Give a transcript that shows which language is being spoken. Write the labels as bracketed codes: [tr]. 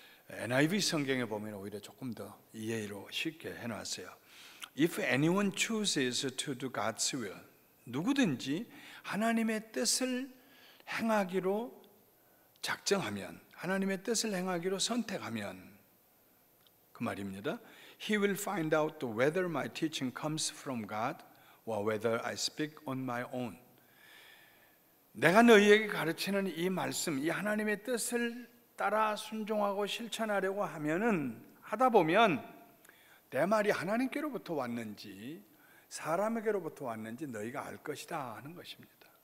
[ko] NIV 성경에 보면 오히려 조금 더 이해로 쉽게 해놨어요. [en] If anyone chooses to do God's will, [ko] 누구든지 하나님의 뜻을 행하기로 작정하면, 하나님의 뜻을 행하기로 선택하면, 그 말입니다. [en] He will find out whether my teaching comes from God or whether I speak on my own. [ko] 내가 너희에게 가르치는 이 말씀, 이 하나님의 뜻을 따라 순종하고 실천하려고 하다 보면 내 말이 하나님께로부터 왔는지 사람에게로부터 왔는지 너희가 알 것이다 하는 것입니다.